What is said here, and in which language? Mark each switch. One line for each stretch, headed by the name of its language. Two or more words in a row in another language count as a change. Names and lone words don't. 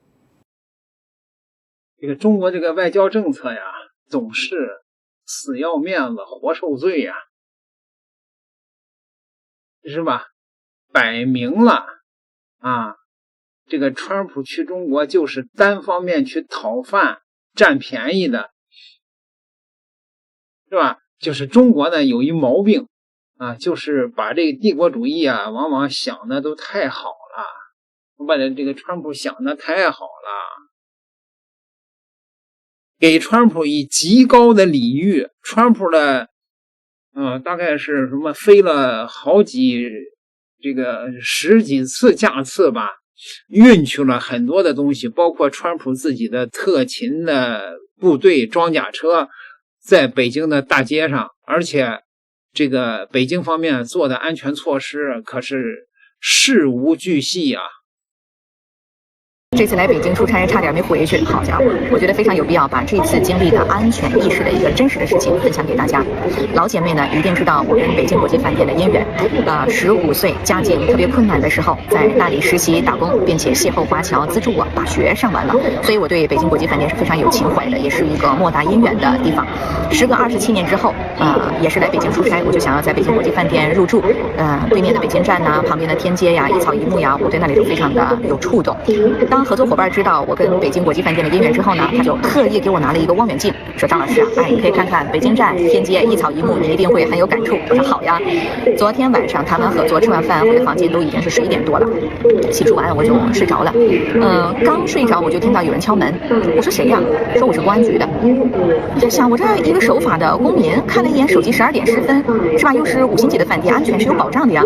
Chinese: 這個中國這個外交政策呀，總是死要面子活受罪呀，是吧？擺明了啊，這個川普去中國就是單方面去討飯佔便宜的，是吧？就是中國呢有一毛病啊，就是把這個帝國主義啊往往想的都太好了，把這個川普想的太好了，給川普以極高的禮遇，川普的大概是什麼飛了好幾這個十幾次架次吧，運去了很多的東西，包括川普自己的特勤的部隊裝甲車在北京的大街上，而且這個北京方面做的安全措施可是事無巨細啊。這次來北京出差差點沒回去，好家伙，我覺得非常有必要把这次經歷的安全意識的一個真實的事情分享給大家。老姐妹呢一定知道我跟北京國際飯店的姻緣。15歲家境特別困難的時候，在那裡實習打工，並且邂逅華僑資助我把學上完了，所以我對北京國際飯店是非常有情懷的，也是一個莫大姻緣的地方。時隔27年之後，也是來北京出差，我就想要在北京國際飯店入住。對面的北京站呐，旁邊的天街呀，一草一木呀，我對那裡都非常的有觸動。當合作夥伴知道我跟北京國際飯店的姻緣之後呢，他就特意給我拿了一個望遠鏡，說張老師啊，你可以看看北京站、天街一草一木，你一定會很有感觸。我說好呀。昨天晚上談完合作，吃完飯回的房間都已經是11點多了，洗漱完我就睡着了。剛睡着我就聽到有人敲門，我說誰呀？說我是公安局的。我在想，我這一個守法的公民，看了一眼手機12點10分，是吧？又是5星級的飯店，安全是有保障的呀。